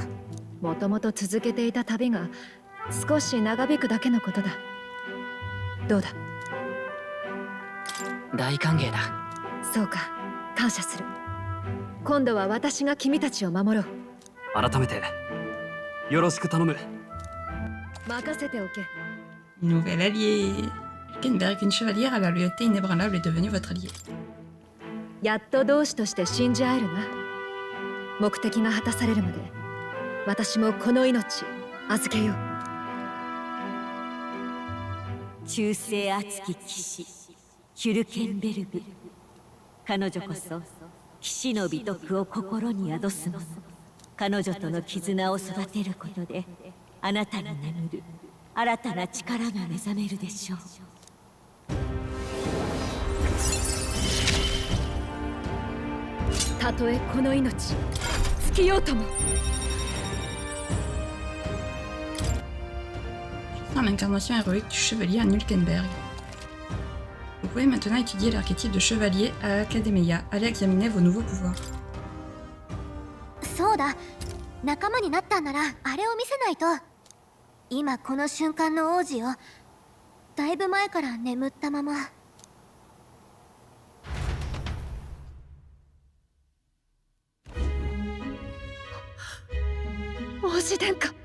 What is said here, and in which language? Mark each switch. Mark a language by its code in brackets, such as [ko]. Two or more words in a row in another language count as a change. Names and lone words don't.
[ja] もともと続けていた旅が少し長引くだけのことだ。どうだ？大歓迎だ。そうか、感謝する。今度は私が君たちを守ろう。改めてよろしく頼む。任せておけ。 [fr] Nouvel allié. Kenberg, une chevalière à la loyauté inébranlable, est devenue votre allié. [ja] やっと同志として信じ合えるな。目的が果たされるまで私もこの命預けよう。忠誠熱き騎士ヒュルケンベルグ。彼女こそ騎士の美徳を心に宿すもの。彼女との絆を育てることであなたが眠る新たな力が目覚めるでしょう。たとえこの命尽きようとも。 [fr] L'incarnation héroïque du chevalier à Nulkenberg. Vous pouvez maintenant étudier l'archétype de chevalier à l'Academia. Allez examiner vos nouveaux pouvoirs. [ja] そうだ、仲間になったんならあれを見せないと。今この瞬間の王子をだいぶ前から眠ったまま。王子殿下。